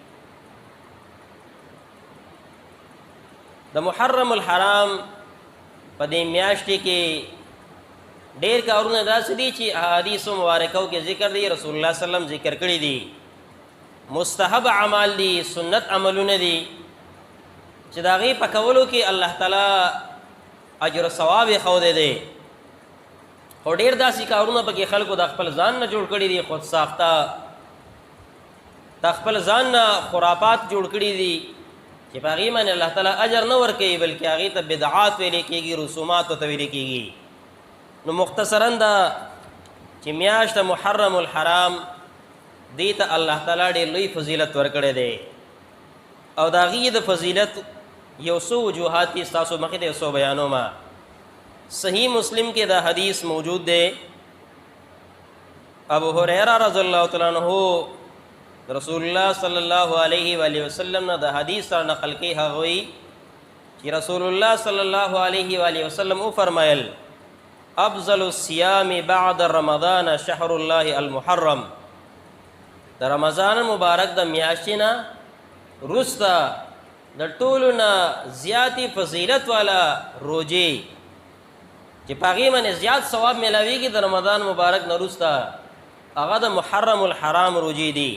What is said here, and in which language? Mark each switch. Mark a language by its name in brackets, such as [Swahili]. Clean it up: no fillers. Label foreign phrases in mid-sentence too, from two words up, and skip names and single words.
[Pashto] د محرم الحرام په دې میاشتې کې ډېر کارونه داسې دي چې احادیثو مبارکو کې ذکر دی، رسول الله [Arabic] صلی الله علیه وسلم [Pashto] ذکر کړي دي. مستحب اعمال دي، سنت عملونه دي چې د هغې په کولو کې الله تعالی اجر ثواب یې ښودی دی. خو ډېر داسې کارونه پکې خلکو د خپل ځان نه جوړ کړي دي، خود ساخته د خپل ځان نه خرافات جوړ کړي دي چې په هغې باندې الله تعالی اجر نه ورکوي، بلکې هغې ته بدعات ویلې کېږي، رسومات ورته ویلې کېږي. نو مختصرا دا چې میاشت محرم الحرام دې ته الله تعالی ډېر لوی فضیلت ورکړی دی، او د هغې د فضیلت یو څو وجوهات دي، ستاسو مخې ته یو څو بیانومه. صحیح مسلم کې دا حدیث موجود دی. ابو هریره [Arabic] رضی الله تعالی عنہ [Pashto] رسول الله [Arabic] صلی الله علیه و آله وسلم [Pashto] نه د حدیث سره نقل کوي. هغه وایي چې رسول الله [Arabic] صلی الله علیه و آله وسلم [Pashto] وفرمایل [Arabic] افضل الصيام بعد رمضان شهر الله المحرم. [Pashto] د رمضان مبارک د میاشتې نه وروسته د ټولو نه زیاتې فضیلت والا روجې چې په هغې باندې زیات ثواب میلاویږي د رمضان مبارک نه وروسته، هغه د محرم الحرام روجې دي.